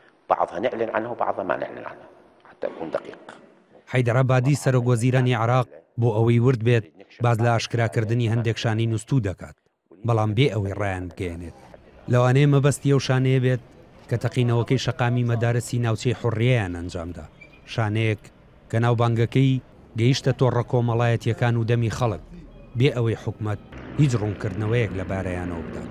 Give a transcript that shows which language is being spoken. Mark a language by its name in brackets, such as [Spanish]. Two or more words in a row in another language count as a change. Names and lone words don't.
[Arabic] بعضها نعلن عنه وبعضها ما نعلن عنه حتى أكون دقيق. [Central Kurdish] حەیدەرابادی سەرۆکوەزیرانی عێراق بۆ ئەوەی ورد بێت باز لە ئاشکراکردنی هەندێک شانەی نووستوو دەکات، بەڵام بێ ئەوەی ڕایان بگەێنێت. لەوانەیە مەبەستی ئەو شانەیە بێت کە تەقینەوەکەی شەقامی مەدارەسی ناوچەی حوڕیەیان ئەنجامدا، شانەیەک کە ناوبانگەکەی گەیشتە تۆڕە کۆمەڵایەتیەکان و دەمی خەڵک بێ ئەوەی حکومەت هیچ ڕوونکردنەوەیەک لە بارەیانەوە بدات.